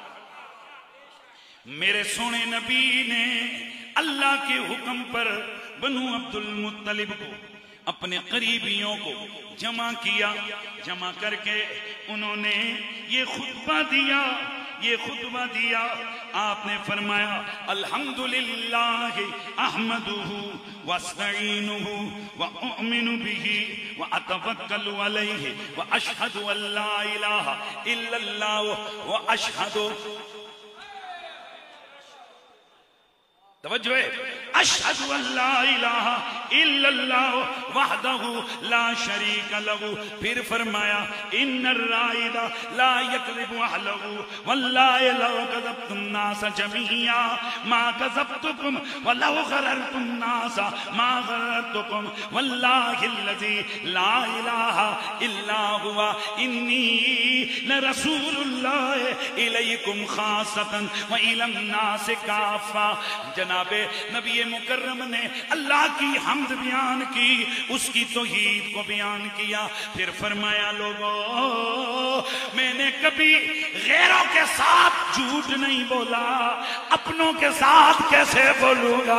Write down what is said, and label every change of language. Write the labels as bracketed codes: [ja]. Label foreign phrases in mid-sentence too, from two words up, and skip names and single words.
[ur] میرے سونے نبی نے اللہ کے حکم پر بنو عبد المطلب کو، اپنے قریبیوں کو جمع کیا، جمع کر کے انہوں نے یہ خطبہ دیا، یہ خطبہ دیا۔ آپ نے فرمایا [ar] الحمدللہ احمدہ واستعینہ واؤمن بہ واتوکل علیہ واشہد ان لا الہ الا اللہ واشہد، [ur] توجہ ہے، [ar] اشہد ان لا الہ الا اللہ وحدہ لا شریک لہ۔ [ur] پھر فرمایا [ar] ان الرائد لا یکذب اہلہ واللہ لو کذبت الناس جميعا ما کذبتکم ولو غررت الناس ما غررتکم واللہ الذی لا الہ الا ہوا انی لرسول اللہ الیکم خاصتا والی الناس کافہ۔ [ur] جناب نبی مکرم نے اللہ کی حمد بیان کی، اس کی توحید کو بیان کیا۔ پھر فرمایا لوگوں، میں نے کبھی غیروں کے ساتھ جھوٹ نہیں بولا، اپنوں کے ساتھ کیسے بولوں گا؟